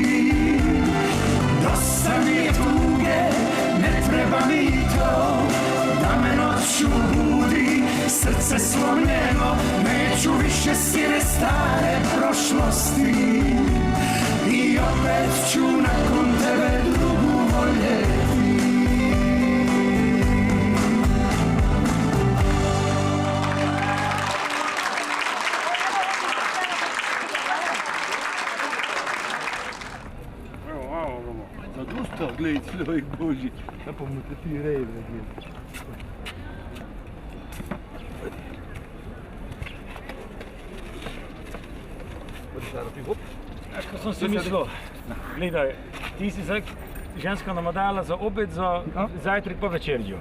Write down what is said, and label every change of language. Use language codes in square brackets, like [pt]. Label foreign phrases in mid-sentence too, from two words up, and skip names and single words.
[hr] Dosta mi je tuge, ne treba mi to, da me noću budi srce slomljeno, neću više sjene stare prošlosti i opet ću nakon tebe drugu voljeti. [sl] Zadosta, gledaj, človek Boži, da pa mu te ti reje, gledaj. Ko sem si mislil, gledaj, ti si zdaj ženska namadala za obed, za zajtrk pa večerjo.